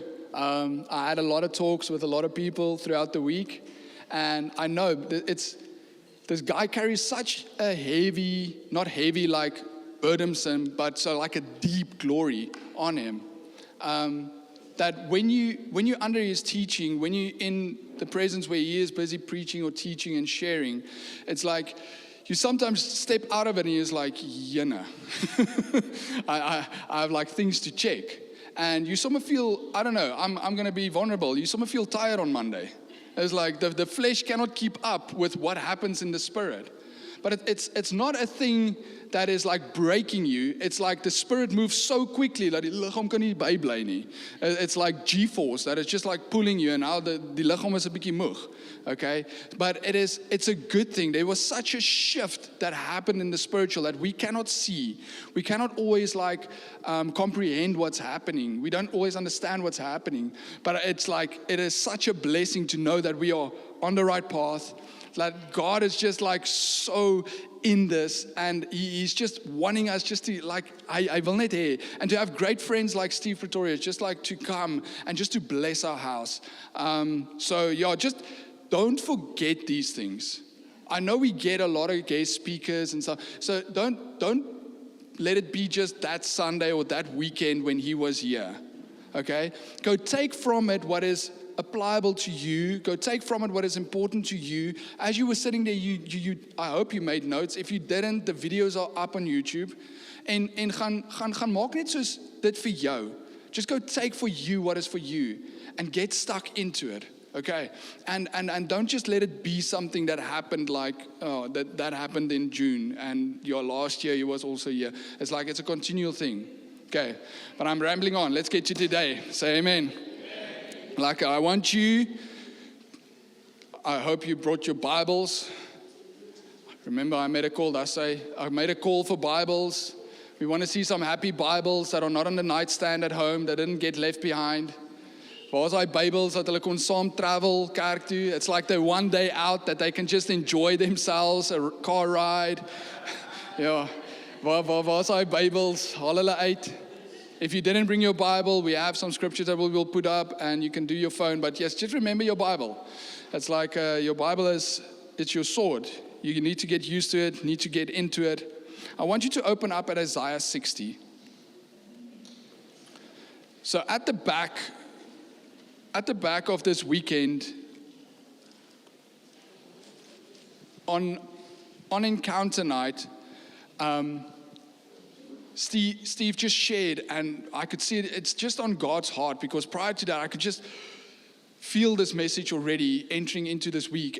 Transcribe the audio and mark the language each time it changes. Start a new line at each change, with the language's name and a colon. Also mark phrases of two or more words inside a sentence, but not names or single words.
English: I had a lot of talks with a lot of people throughout the week, and I know this guy carries such a heavy, not heavy like burdensome, but so like a deep glory on him, that when you're under his teaching, when you're in the presence where he is busy preaching or teaching and sharing, it's like you sometimes step out of it and you're like, yeah, I have like things to check. And you somehow feel, I don't know, I'm going to be vulnerable. You somehow feel tired on Monday. It's like the flesh cannot keep up with what happens in the spirit. But it's not a thing that is like breaking you. It's like the spirit moves so quickly that
Afrikaans: die liggaam kan nie bybly nie.
English: It's like G-force that is just like pulling you, and now
Afrikaans: die liggaam is 'n bietjie moeg.
English: Okay? But it's a good thing. There was such a shift that happened in the spiritual that we cannot see. We cannot always like comprehend what's happening. We don't always understand what's happening. But it's like it is such a blessing to know that we are on the right path. That God is just like so in this, and He's just wanting us just to like, I
Afrikaans: will net hê,
English: and to have great friends like Steve Pretorius, just like to come and just to bless our house. So yeah, just don't forget these things. I know we get a lot of guest speakers and stuff, so don't let it be just that Sunday or that weekend when he was here. Okay, go take from it what is applicable to you. Go take from it what is important to you. As you were sitting there, I hope you made notes. If you didn't, the videos are up on YouTube.
Afrikaans: En gaan maak net soos dit vir jou.
English: Just go take for you what is for you and get stuck into it. Okay? And don't just let it be something that happened like that happened in June and your last year you was also here. It's like it's a continual thing. Okay. But I'm rambling on. Let's get to today. Say amen. Like I hope you brought your Bibles. Remember I made a call for Bibles. We want to see some happy Bibles that are not on the nightstand at home, that didn't get left behind.
Afrikaans: Waar's daai Bybels dat hulle kon saam travel kerk toe?
English: It's like the one day out that they can just enjoy themselves, a car ride.
Afrikaans: Ja, waar's daai Bybels? Haal hulle uit.
English: If you didn't bring your Bible, we have some scriptures that we will put up, and you can do your phone. But yes, just remember your Bible. It's like your Bible it's your sword. You need to get used to it, need to get into it. I want you to open up at Isaiah 60. So at the back of this weekend, on Encounter Night, Steve just shared, and I could see it's just on God's heart, because prior to that, I could just feel this message already entering into this week.